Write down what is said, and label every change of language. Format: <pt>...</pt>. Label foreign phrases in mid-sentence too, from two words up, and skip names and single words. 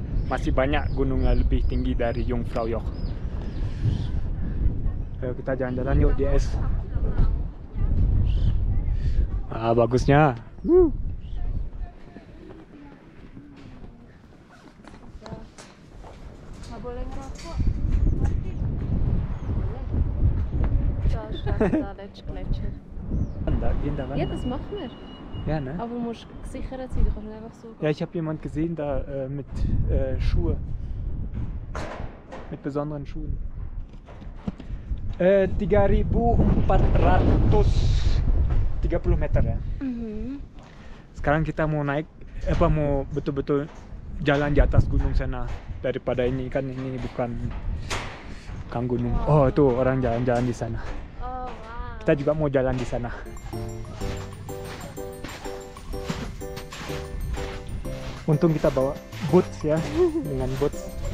<id>Masih banyak gunung yang lebih tinggi dari Jungfraujoch. Ayo kita jalan-jalan yuk di es. Bagusnya. Nggak boleh ngerokok.</id> <de>Da Gletscher. Ja, das machen wir. Ja, ne? Aber du musst gesichert sein, du kannst nicht einfach so. Ja, ich habe jemanden gesehen da mit Schuhe. Mit besonderen Schuhen.</de> <id>3.430 meter ya. Sekarang kita mau naik, mau betul-betul jalan di atas gunung sana. Daripada ini kan, ini bukan gunung. Oh, tuh orang jalan-jalan di sana. Kita juga mau jalan di sana. Untung kita bawa boots ya, dengan boots.</id>